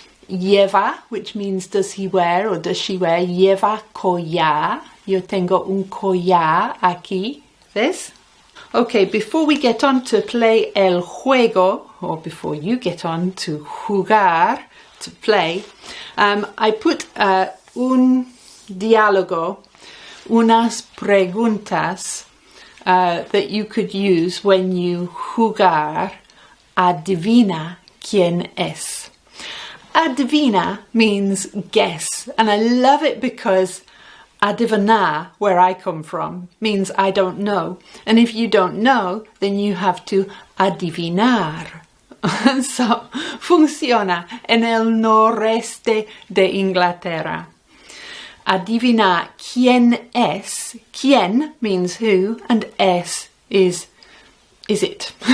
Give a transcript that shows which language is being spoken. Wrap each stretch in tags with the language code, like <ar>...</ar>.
<en>Lleva, which means does he wear or does she wear,</en> <es>lleva collar. Yo tengo un collar aquí,</es> <en>this. Okay, before we get on to play</en> <es>el juego,</es> <en>or before you get on to</en> <es>jugar,</es> <en>to play, I put</en> <es>un diálogo, unas preguntas</es> <en>that you could use when you</en> <es>jugar adivina quién es.</es> <en>Adivina means guess, and I love it because adivinar, where I come from, means I don't know. And if you don't know, then you have to adivinar. So,</en> <es>funciona en el noreste de Inglaterra. Adivinar quién es.</es> <en>Quién means who, and es is it.</en>